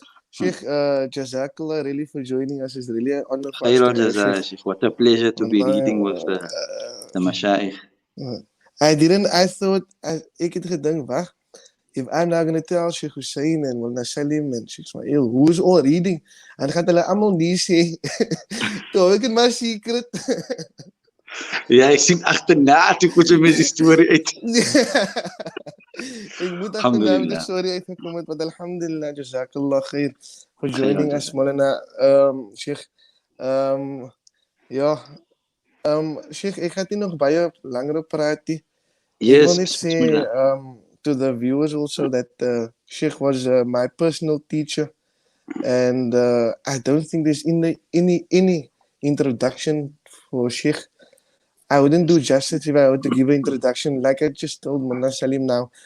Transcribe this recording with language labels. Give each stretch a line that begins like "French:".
English: Sheikh, Jazakallah really for joining us. It's really an honor for us. Sheikh. What a pleasure to be reading with the Mashaykh. I thought,
Afrikaans: ik het gedink, wacht.
English: If I'm not going to tell Sheikh Hoosain and Mln Salim and Sheikh Ismail who's all reading, and
Afrikaans: gaan hulle allemaal nie sê, toe ek het my secret. Ja, ek sien agterna toe kom jy met die storie uit. Ek moet agterna met die storie uitgekom het, want alhamdulillah, jazakallah khair
English: for joining us,
Afrikaans: Maulana Sheikh. Ja, Sheikh, ek gaan nie nog baie langer praat nie. Ek wil net sê,
English: to the viewers also that Sheikh was my personal teacher, and I don't think there's any introduction for Sheikh. I wouldn't do justice if I were to give an introduction like I just told Mln Salim now.